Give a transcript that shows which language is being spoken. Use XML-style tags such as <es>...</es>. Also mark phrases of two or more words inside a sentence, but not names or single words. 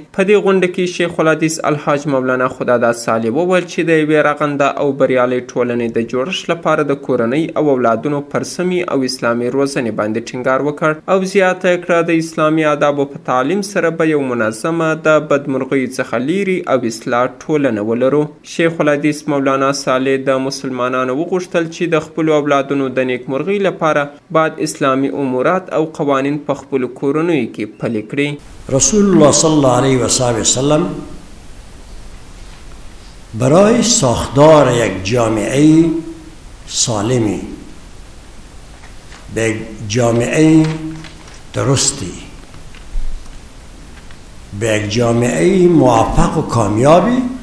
<ps>په دې غونډه کې شیخ الحدیث الحاج مولانا خدایداد صالح وویل چې د یوې رغنده او بریالۍ ټولنې د جوړښت لپاره د کورنۍ او اولادونو پر سمې او اسلامي روزنې باندې ټینګار وکړ او زیاته کړه د اسلامي آدابو په تعلیم سره به یو منظمه د بدمرغیو څخه لیرې او اصلاح ټولنه ولرو. شیخ الحدیث مولانا صالح د مسلمانانو وغوښتل چې د خپلو اولادونو د نیکمرغۍ لپاره بعد اسلامی امورات او قوانین په خپل کورنیو کې پلي کړي.</ps> <ar>رسول الله صلی الله علیه و سلم</ar> <fa>برای ساختار یک جامعه سالمی به یک جامعه درستی به یک جامعه موفق و کامیابی</fa>